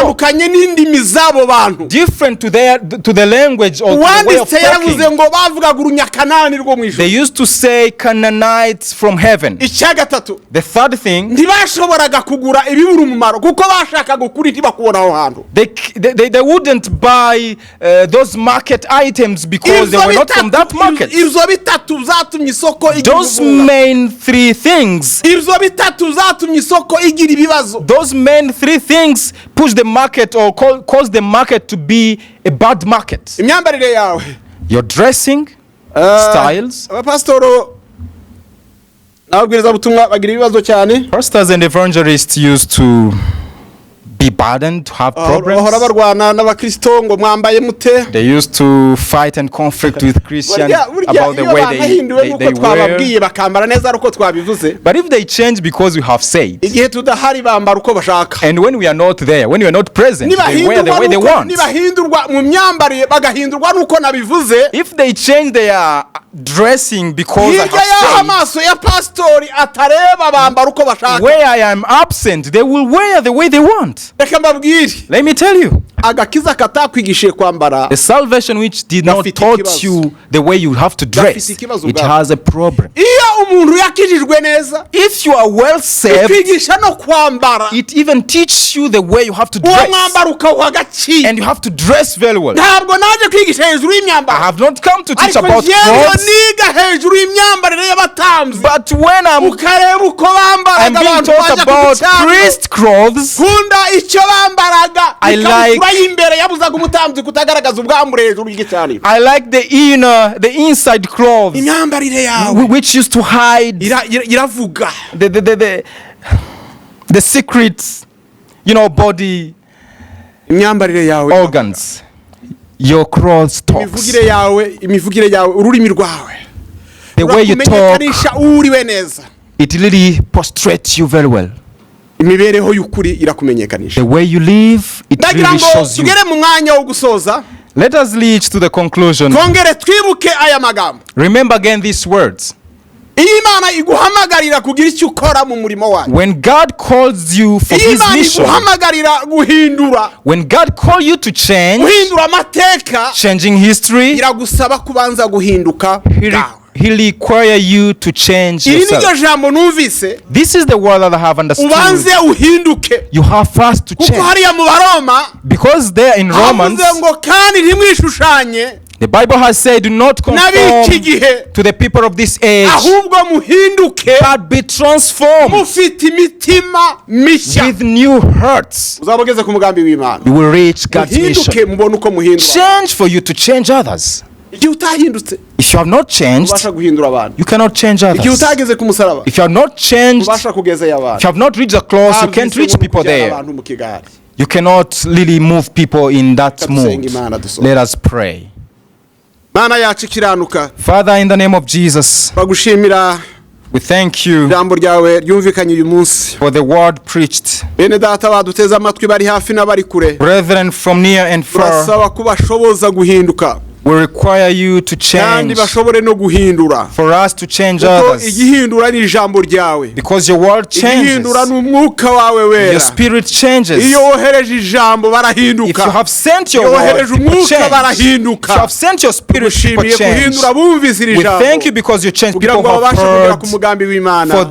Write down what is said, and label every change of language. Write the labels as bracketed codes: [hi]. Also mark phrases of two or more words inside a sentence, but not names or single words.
[rw] rutandukanye n'indimi z'abo bantu. [en] different to the language or to the way of [rw] Uwanditse yaravuze [en] talking. [rw] ngo bavugaga urunyakanani rwo mu ijuru. [en] They used to say Canaanites from heaven. [rw] Icya gatatu, [en] The third thing, [rw] ntibashoboraga kugura ibibura umumaro kuko bashakaga ukuri ntibakubona aho hantu. [en] they wouldn't buy those market items because they were not from that market. [rw] Ibyo bitatu zatumye isoko igira [en] Those [rw] ubumuga. [en] main three things, [rw] Ibyo bitatu zatumye isoko igira ibibazo. [en] those main three things push the market or cause the market to be a bad market. [rw] Imyambarire yawe, [en] Your dressing, styles. [rw] abapasitoro n'ababwirizabutumwa bagira ibibazo cyane. [en] Pastors and evangelists used to be burdened, to have [rw] Bahora [en] problems. [rw] barwana n'abakristo ngo mwambaye mute. [en] They used to fight and conflict with Christians [rw] Burya [en] about the [rw] iyo [en] way [rw] banahinduwe [en] they [rw] nuko [en] wear. [rw] twababwiye bakambara neza ari uko twabivuze. [en] But if they change because we have said, [rw] Igihe tudahari bambara uko bashaka. [en] and when we are not there, when we are not present, they wear the way they want. [rw] Nibahindurwa mu myambarire bagahindurwa nuko nabivuze. [en] If they change their dressing because I [rw] Hirya y'aho [en] have [rw] amaso ya pastori atareba bambara uko [en] said, [rw] bashaka. [en] where I am absent, they will wear the way they want. [rw] Reka mbabwire, [en] Let me tell you, [rw] agakiza katakwigishije kwambara [en] the salvation which did not [rw] Gafite [en] taught [rw] ikibazo. [en] you the way you have to dress, [rw] Gafite ikibazo [en] it [rw] ubwabo. [en] has a problem. [rw] iyo umuntu yakijijwe neza [en] If you are well saved, [rw] ikwigisha no kwambara [en] it even teaches you the way you have to [rw] uwo [en] dress, [rw] mwambaro ukawuha agaciro. [en] and you have to dress very well. [rw] Ntabwo naje kwigisha hejuru [en] I [rw] y'imyambaro, [en] have not come to teach [rw] ariko [en] about [rw] njyewe [en] clothes, [rw] niga hejuru y'imyambarire y'abatambyi [en] but when I'm [rw] ukareba uko [en] being [rw] bambaraga abantu [en] taught [rw] bajya ku [en] about [rw] gicaniro. [en] priest clothes, [rw] Kunda icyo bambaraga [en] I [rw] ikabutura y'imbere yabuzaga umutambyi kutagaragaza ubwambure hejuru y'igicaniro. [en] I like the inside clothes, [rw] Imyambarire yawe [en] which used to hide [rw] iravuga. [en] the secrets, body [rw] Imyambarire yawe, [en] organs. Your clothes talks. [rw] imivugire yawe, ururimi rwawe, [en] The way you talk, [rw] urakumenyekanisha uriwe neza. [en] it really prostrates you very well. [rw] Imibereho y'ukuri irakumenyekanisha. [en] The way you live, it [rw] Ndagira [en] really [rw] ngo [en] shows you. [rw] tugere mu mwanya wo gusoza, [en] Let us reach to the conclusion. [rw] twongere twibuke aya magambo. [en] Remember again these words. [rw] Iyo Imana iguhamagarira kugira icyo ukora mu murimo wayo, [en] When God calls you for [rw] iyo [en] His [rw] Imana [en] mission, [rw] iguhamagarira guhindura [en] when God calls you to change, [rw] guhindura amateka, [en] changing history, [rw] iragusaba kubanza guhinduka bwawe. [en] He require you to change [rw] Iri niryo [en] yourself. [rw] jambo numvise, [en] This is the word that I have understood. [rw] ubanze uhinduke. [en] You have first to [rw] Kuko [en] change. [rw] hariya mu Baroma [en] Because there in Romans, [rw] havuze ngo kandi ntimwishushanye [en] the Bible has said, do not conform [rw] n'ab'iki gihe, [en] to the people of this age, [rw] ahubwo muhinduke [en] but be transformed [rw] mufite imitima mishya. [en] with new hearts. [rw] Uzaba ugeze ku mugambi w'Imana. [en] You will reach God's [rw] Muhinduke [en] mission. [rw] mubone uko muhindura. [en] Change for you to change others. [rw] Igihe utahindutse [en] If you have not changed, [rw] ubasha guhindura abantu. [en] you cannot change [rw] Igihe [en] others. [rw] utageze ku musaraba [en] If you have not changed, [rw] ubasha kugezayo [en] if [rw] abantu. [en] you have not reached the cross, you can't [rw] Babyise [en] reach [rw] nko [en] people [rw] kujyana [en] there. [rw] abantu mu kigare. [en] You cannot really move people in that [rw] Reka [en] mood. [rw] dusenge Imana dusoze. [en] Let us pray. [rw] Mana yacu ikiranuka, [en] Father, in the name of Jesus, [rw] bagushimira [en] we thank you [rw] ijambo ryawe ryumvikanye uyu munsi. [en] for the word preached. [rw] Bene data baduteze amatwi bari hafi n'abari kure, [en] Brethren from near and far, [rw] turasaba ko bashoboza guhinduka [en] we require you to [rw] kandi [en] change, [rw] bashobore no guhindura, [en] for us to change [rw] kuko [en] others. [rw] igihindura ni ijambo ryawe, [en] Because your word [rw] igihindura [en] changes, [rw] ni umwuka wawe [en] your [rw] wera. [en] spirit changes. [rw] Iyo wohereje ijambo [en] If you [rw] barahinduka, [en] have sent your [rw] iyo [en] word, [rw] wohereje [en] people [rw] umwuka [en] change. If [rw] barahinduka. [en] you have sent your spirit, people [rw] Tugushimiye [en] change. [rw] guhindura bumvise iri [en] We [rw] jambo [en] thank you because you change [rw] kugira [en] people [rw] ngo [en] who have [rw] babashe kugera [en] heard [rw] ku mugambi w'Imana. [en] for